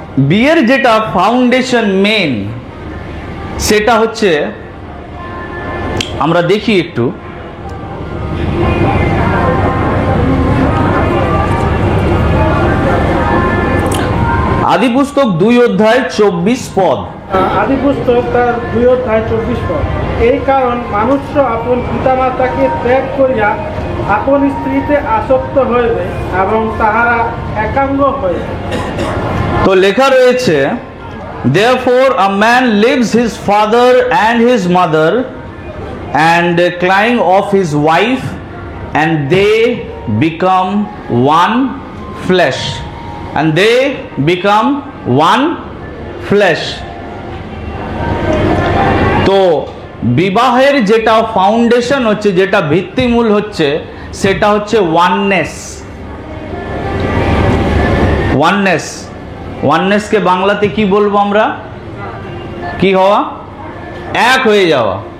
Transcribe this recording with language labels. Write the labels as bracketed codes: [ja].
[bn] বিয়ের যেটা foundation main, সেটা হচ্ছে, আমরা দেখি একটু, আদি পুস্তক 2 অধ্যায় 24 পদ। আদি পুস্তক তার 2 অধ্যায় 24 পদ। এই কারণ মানুষ আপন পিতামাতাকে ত্যাগ করিয়া আপন স্ত্রীতে আসক্ত হইবে এবং তাহারা একাঙ্গ হইবে। তো লেখা রয়েছে, [en] therefore a man leaves his father and his mother and cling of his wife and they become one flesh, and they become one flesh. [bn] তো বিবাহের যেটা ফাউন্ডেশন হচ্ছে, যেটা ভিত্তিমূল হচ্ছে, সেটা হচ্ছে ওয়াননেস। ওয়াননেস, ওয়াননেসকে বাংলাতে কি বলবো আমরা? কি হওয়া? এক হয়ে যাওয়া।